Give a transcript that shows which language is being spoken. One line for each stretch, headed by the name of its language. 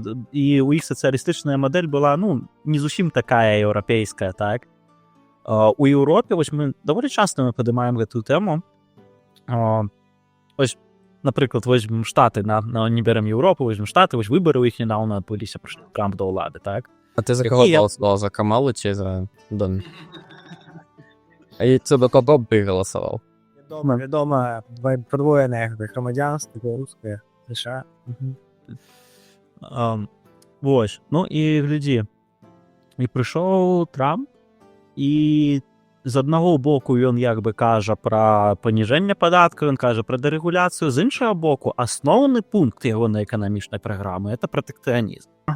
Belarusian: І у іх сацыялістычная мадэль была, не зусім такая еўрапейская, так? У Еўропе, вось мы даволі часта падымаем гэтую тэму. Вось, напрыклад, возьмем Штаты, не берем Еўропу, возьмем Штаты, вось выбары ў іх нядаўна адбыліся, прыйшоў Трамп да ўлады, так?
Russian: А ты за кого голосовал? За Камалу ці за Дон? А це за кого б ты голосовал?
Belarusian: Вядома, падвоенае грамадзянства, беларускае, США. Вось, і глядзі, і прыйшоў Трамп, і з аднаго боку ён кажа пра паніжэнне падаткаў, ён кажа пра дэрэгуляцыю, з іншага боку асноўны пункт ягонай эканамічнай праграмы это пратэкцыянізм.